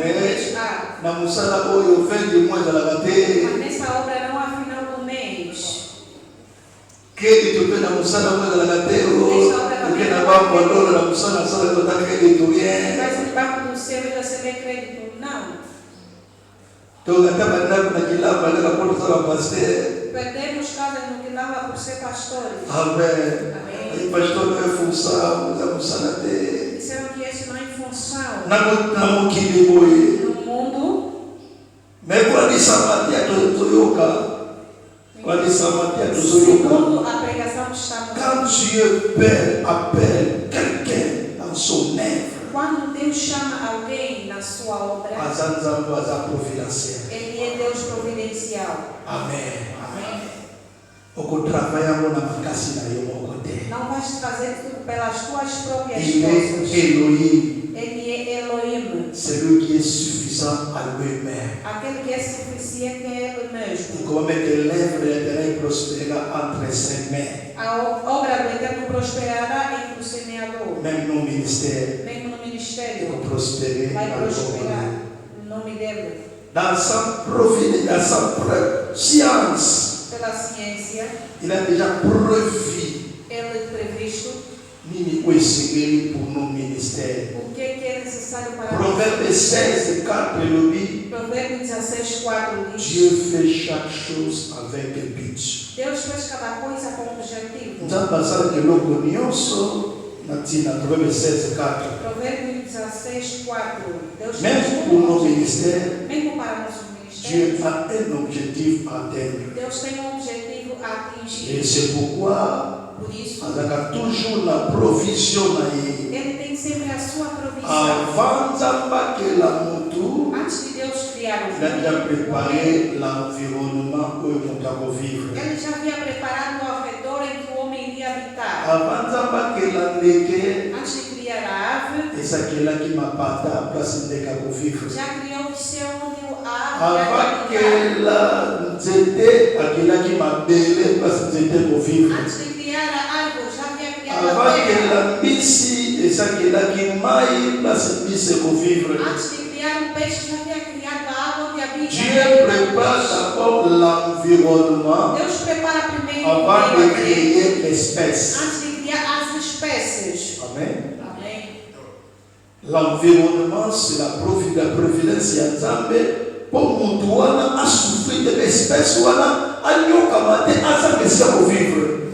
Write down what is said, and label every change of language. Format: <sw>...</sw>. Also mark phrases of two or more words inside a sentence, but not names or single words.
<ln>Mais ah, na mosala oyo fin du mois ezalaka te.</ln> <pt>mas nessa obra não há final do mês.</pt> <ln>Crédito mpe na mosala oyo ezalaka te. Oke na bakodolo na mosala asala tota crédito rien.</ln> <pt>Mas no banco do céu e receber crédito. Não.</pt> <ln>tokata bandako na kilamba baleka mpo tosala paster.</ln> <pt>Perdemos casas no que dava por ser pastores.</pt> <ln>Amen.</ln> <pt>Amém. Pastor não é função,</pt> <ln>usa mosala te.</ln> <pt>Disseram que esse não é função.</pt> <ln>Na mokili boye.</ln> <pt>No mundo,</pt> <ln>Mais kuandisa matia tozoyoka. Kuandisa matia tozoyoka.</ln> <pt>segundo a pregação que estamos</pt> <fr>Quand Dieu appelle quelqu'un dans son œuvre,</fr> <pt>quando Deus chama alguém na sua obra,</pt> <ln>azanzambo aza providentiel.</ln> <pt>Ele é Deus providencial.</pt> <ln>Amen.</ln> <pt>Amém.</pt> <ln>Okotravailla ngo na makasi na yo moko te.</ln> <pt>Não vais trazer tudo pelas tuas próprias</pt> <fr>Il est</fr> <pt>forças.</pt> <fr>Elohim,</fr> <pt>Ele é Elohim,</pt> <fr>celui qui est suffisant à lui-même.</fr> <pt>aquele que é suficiente é Ele</pt> <fr>Et</fr> <pt>mesmo.</pt> <fr>comment que l'œuvre de l'Éternel prospérera entre ses mains.</fr> <pt>A obra do Eterno prosperará entre o semeador.</pt> <fr>Même nos ministères</fr> <pt>Mesmo no ministério,</pt> <fr>vont prospérer</fr> <pt>vai</pt> <fr>dans le</fr> <pt>prosperar</pt> <fr>monde.</fr> <pt>no nome dele.</pt> <fr>Dans sa providence, dans sa science,</fr> <pt>Pela ciência,</pt> <fr>il a déjà prévu</fr> <pt>Ele previsto</pt> <ln>nini oesengeli</ln> <fr>pour nos ministères.</fr> <pt>o que é necessário para</pt> <ln>Proverbe 16, 4 elobi,</ln> <pt>Provérbio 16:4 diz:</pt> <fr>Dieu fait chaque chose avec un but.</fr> <pt>Deus fez cada coisa com objetivo.</pt> <ln>Nzambe asala eloko nyonso na ntina Proverbe 16, 4.</ln> <pt>Provérbio 16:4. Deus</pt> <fr>Même</fr> <pt>fez</pt> <fr>pour nos</fr> <pt>tudo,</pt> <fr>ministères,</fr> <pt>mesmo para nossos</pt> <fr>Dieu</fr> <pt>ministérios.</pt> <fr>a un objectif à atteindre.</fr> <pt>Deus tem um objetivo a</pt> <fr>Et</fr> <pt>atingir.</pt> <fr>c'est pourquoi</fr> <pt>Por isso,</pt> <ln>azalaka</ln> <fr>toujours la provision</fr> <ln>na ye.</ln> <pt>Ele tem sempre a sua provisão.</pt> <ln>Avant Nzambe akela mutu,</ln> <pt>Antes de Deus criar o</pt> <fr>il a déjà</fr> <pt>mundo,</pt> <fr>préparé l'environnement</fr> <ln>oyo moto akovivre.</ln> <pt>Ele já havia preparado ao redor em que o homem iria habitar.</pt> <ln>Avant Nzambe akela ndeke,</ln> <pt>Antes de criar a ave,</pt> <ln>esakelaki mapata place ndeke akovivre.</ln> <pt>já criou o céu onde a ave</pt> <ln>Avant</ln> <pt>iria habitar.</pt> <ln>akela nzete, akelaki mabele place nzete akovivre.</ln> <pt>Antes de criar a árvore, já havia criado a</pt> <ln>Avant</ln> <pt>terra.</pt> <ln>akela mbisi, esakelaki mai place mbisi akovivre.</ln> <pt>Antes de criar um peixe, já havia criado a água onde habita.</pt> <fr>Dieu prépare d'abord l'environnement</fr> <pt>Deus prepara primeiro o</pt> <fr>avant de</fr> <pt>meio ambiente,</pt> <fr>créer l'espèce.</fr> <pt>antes de criar as espécies.</pt> <ln>Amen.</ln> <pt>Amém.</pt> <fr>L'environnement, c'est la providence</fr> <ln>ya Nzambe pour mutu wana asouffrir</ln> <fr>de l'espèce</fr> <ln>wana anyokama te aza mesi akovivre.</ln>